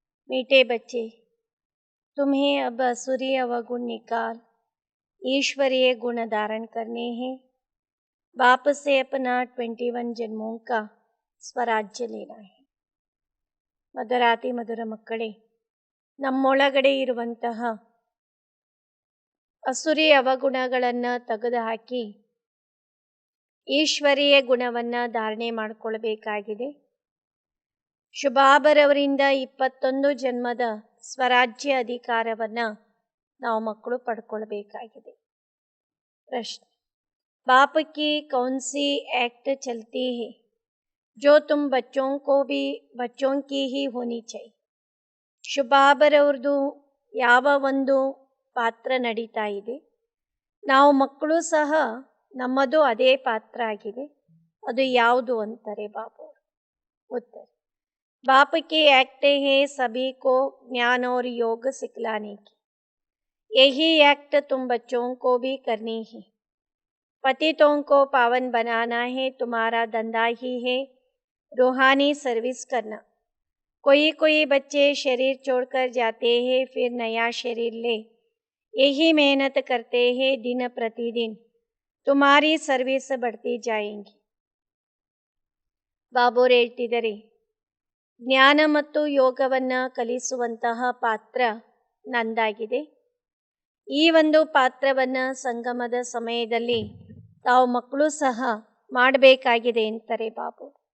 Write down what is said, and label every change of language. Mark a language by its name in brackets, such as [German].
[Hindi] मीठे बच्चे, तुम्हें अब असुरी अवगुण निकाल ईश्वरीय गुण धारण करने हैं। बाप से अपना 21 जन्मों का ಸ್ವರಾಜ್ಯ लेना है। [Kannada] ಮಧುರಾತಿ ಮಧುರ ಮಕ್ಕಳೇ, ನಮ್ಮೊಳಗಡೆ ಇರುವಂತಹ ಅಸುರಿ ಅವಗುಣಗಳನ್ನು ತೆಗೆದುಹಾಕಿ ಈಶ್ವರೀಯ ಗುಣವನ್ನು ಧಾರಣೆ ಮಾಡಿಕೊಳ್ಬೇಕಾಗಿದೆ. ಶುಭಾಬರವರಿಂದ 21 ಜನ್ಮದ ಸ್ವರಾಜ್ಯ ಅಧಿಕಾರವನ್ನು ನಾವು ಮಕ್ಕಳು ಪಡ್ಕೊಳ್ಬೇಕಾಗಿದೆ. [Hindi] ಪ್ರಶ್ನೆ: बाप की कौन सी एक्ट चलती है जो तुम बच्चों को भी बच्चों की ही होनी चाहिए? [Kannada] ಶುಭಾಬರವ್ರದ್ದು ಯಾವ ಒಂದು ಪಾತ್ರ ನಡೀತಾ ಇದೆ, ನಾವು ಮಕ್ಕಳು ಸಹ ನಮ್ಮದು ಅದೇ ಪಾತ್ರ ಆಗಿದೆ. ಅದು ಯಾವುದು ಅಂತಾರೆ ಬಾಬು? [Hindi] ಉತ್ತರ: बाप की एक्ट है सभी को ज्ञान और योग सिखलाने की। यही एक्ट तुम बच्चों को भी करनी है। पतितों को पावन बनाना है, तुम्हारा धंधा ही है रूहानी सर्विस करना। कोई बच्चे शरीर छोड़कर जाते हैं, फिर नया शरीर ले यही मेहनत करते हैं। दिन प्रतिदिन तुम्हारी सर्विस बढ़ती जाएगी। [Kannada] ಬಾಬೋರು ಹೇಳ್ತಿದ್ದಾರೆ, ಜ್ಞಾನ ಮತ್ತು ಯೋಗವನ್ನು ಕಲಿಸುವಂತಹ ಪಾತ್ರ ನಂದಾಗಿದೆ. ಈ ಒಂದು ಪಾತ್ರವನ್ನು ಸಂಗಮದ ಸಮಯದಲ್ಲಿ ತಾವು ಮಕ್ಕಳು ಸಹ ಮಾಡಬೇಕಾಗಿದೆ ಅಂತಾರೆ ಬಾಬು.